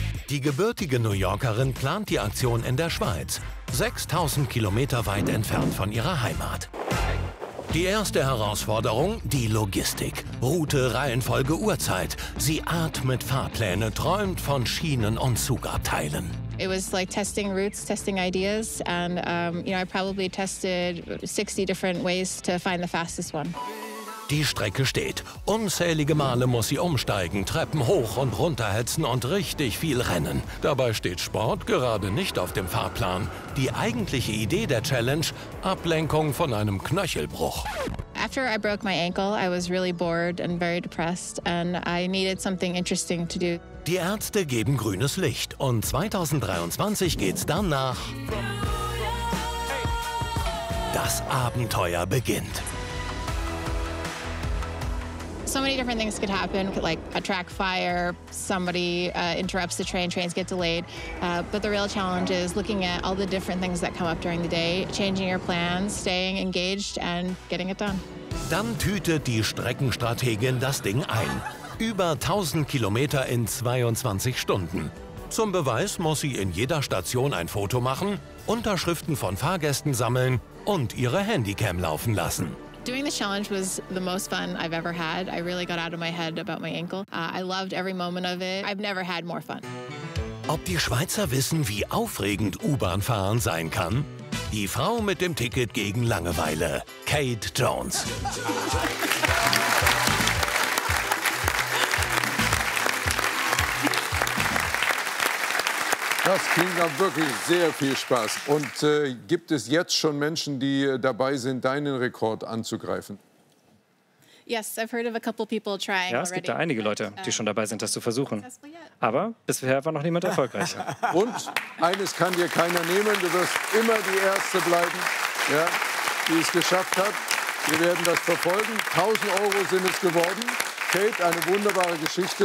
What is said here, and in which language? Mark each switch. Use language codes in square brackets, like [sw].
[de] Die gebürtige New Yorkerin plant die Aktion in der Schweiz, 6000 Kilometer weit entfernt von ihrer Heimat. Die erste Herausforderung, die Logistik. Route, Reihenfolge, Uhrzeit. Sie atmet Fahrpläne, träumt von Schienen- und Zugabteilen. [en] It was like testing routes, testing ideas. And, you know, I probably tested 60 different ways to find the fastest one. [de] Die Strecke steht. Unzählige Male muss sie umsteigen, Treppen hoch und runter hetzen und richtig viel rennen. Dabei steht Sport gerade nicht auf dem Fahrplan. Die eigentliche Idee der Challenge: Ablenkung von einem Knöchelbruch. [en] After I broke my ankle, I was really bored and very depressed and I needed something interesting to do. [de] Die Ärzte geben grünes Licht und 2023 geht's dann nach. Das Abenteuer beginnt. [en] So many different things could happen, like a track fire, somebody interrupts the train, trains get delayed. But the real challenge is looking at all the different things that come up during the day, changing your plans, staying engaged and getting it done. [de] Dann tütet die Streckenstrategin das Ding ein. Über 1000 Kilometer in 22 Stunden. Zum Beweis muss sie in jeder Station ein Foto machen, Unterschriften von Fahrgästen sammeln und ihre Handycam laufen lassen. [en] Doing the challenge was the most fun I've ever had. I really got out of my head about my ankle. I loved every moment of it. I've never had more fun. [de] Ob die Schweizer wissen, wie aufregend U-Bahnfahren sein kann? Die Frau mit dem Ticket gegen Langeweile, Kate Jones. Das klingt auch wirklich sehr viel Spaß. Und gibt es jetzt schon Menschen, die dabei sind, deinen Rekord anzugreifen? [en] Yes, I've heard of a couple people trying already. [de] Ja, es gibt da einige Leute, die schon dabei sind, das zu versuchen. Aber bisher war noch niemand erfolgreicher. Und eines kann dir keiner nehmen, du wirst immer die Erste bleiben, ja, die es geschafft hat. Wir werden das verfolgen. 1000 Euro sind es geworden. Kate, eine wunderbare Geschichte.